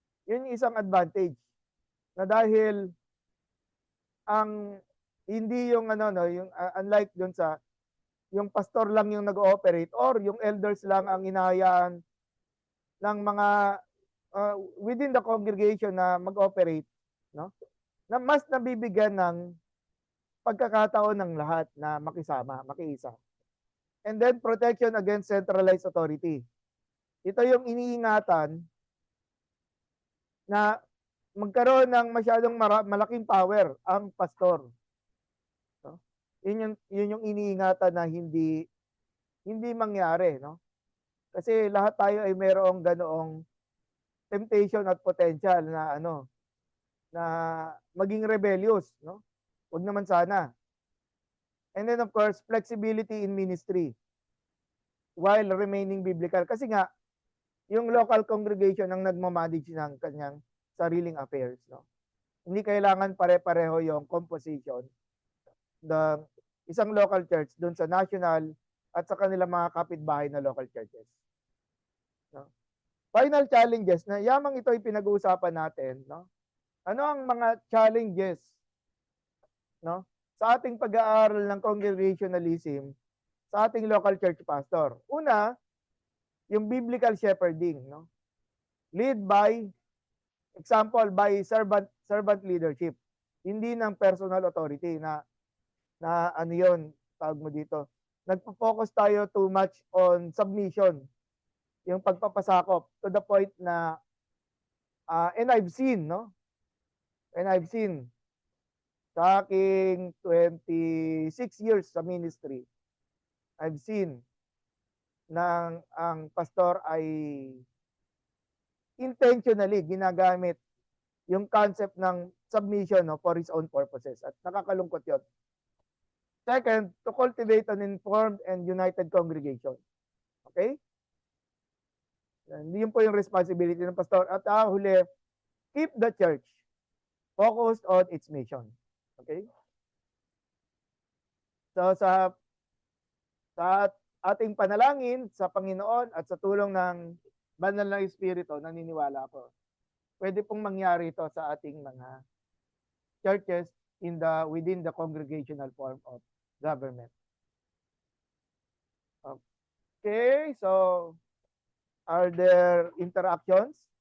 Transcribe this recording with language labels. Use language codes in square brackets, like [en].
[tl] Yun yung isang advantage na dahil ang hindi yung unlike dun sa yung pastor lang yung nag-ooperate or yung elders lang ang inahayaan ng mga within the congregation na mag-operate, no? Na mas nabibigyan ng pagkakataon ng lahat na makisama, makiisa. [en] And then protection against centralized authority. [tl] Ito yung iniingatan na magkaroon ng masyadong malaking power ang pastor. No? Yun yung iniingatan na hindi mangyari, no? Kasi lahat tayo ay mayroong ganoong temptation at potential na na maging rebellious, no? Huwag naman sana. [en] And then of course, flexibility in ministry while remaining biblical. [tl] Kasi nga, yung local congregation ang nagmamanage ng kanyang sariling affairs, no? Hindi kailangan pare-pareho yung composition ng isang local church doon sa national at sa kanilang mga kapitbahay na local churches. No? Final challenges na yamang ito ay pinag-uusapan natin, no? Ano ang mga challenges, no, sa ating pag-aaral ng congregationalism sa ating local church pastor? Una, yung biblical shepherding, no? [en] Lead by example, by servant leadership. [tl] Hindi ng personal authority na ano yun, tawag mo dito. Nagpo-focus tayo [en] too much on submission. [tl] Yung pagpapasakop [en] to the point na and I've seen, no? And I've seen [tl] sa aking 26 years sa ministry, [en] I've seen [tl] na ang pastor ay intentionally ginagamit yung concept ng submission, no, [en] for his own purposes. [tl] At nakakalungkot yun. [en] Second, to cultivate an informed and united congregation. Okay? [tl] Yun po yung responsibility ng pastor. At huli, [en] keep the church focused on its mission. Okay? [tl] So sa ating panalangin sa Panginoon at sa tulong ng banal na Espiritu, naniniwala ako, pwede pong mangyari ito sa ating mga churches [en] within the congregational form of government. Okay, so are there interactions?